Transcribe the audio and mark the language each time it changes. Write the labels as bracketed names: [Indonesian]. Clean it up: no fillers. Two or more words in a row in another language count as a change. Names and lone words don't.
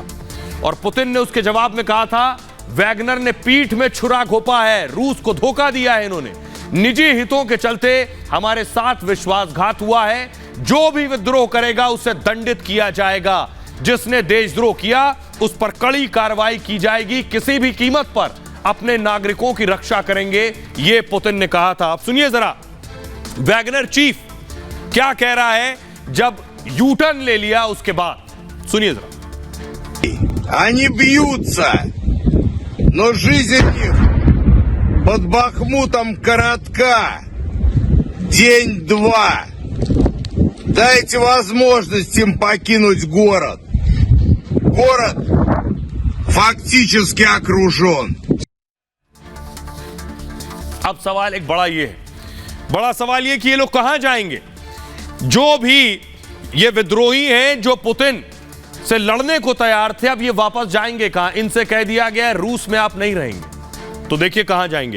[Hindi] और पुतिन ने उसके जवाब में कहा था, वैगनर ने पीठ में छुरा घोंपा है, रूस को धोखा दिया है इन्होंने, निजी हितों के चलते हमारे साथ विश्वासघात हुआ है, जो भी विद्रोह करेगा उसे दंडित किया जाएगा, जिसने देशद्रोह किया उस पर कड़ी कार्रवाई की जाएगी, किसी भी कीमत पर अपने नागरिकों की रक्षा करेंगे, ये पुतिन ने कहा था। अब सुनिए जरा वैगनर चीफ क्या कह रहा है जब [English] U turn [Hindi] ले लिया उसके बाद, सुनिए जरा। [Russian] Они бьются, но жизнь их под Бахмутом коротка. День-два. Дайте возможность им покинуть город. Город фактически окружен. [Hindi] अब सवाल एक बड़ा ये है, बड़ा सवाल ये कि ये लोग कहां जाएंगे? जो भी ये विद्रोही हैं जो पुतिन से लड़ने को तैयार थे, अब ये वापस जाएंगे कहां? इनसे कह दिया गया है रूस में आप नहीं रहेंगे, तो देखिए कहां जाएंगे।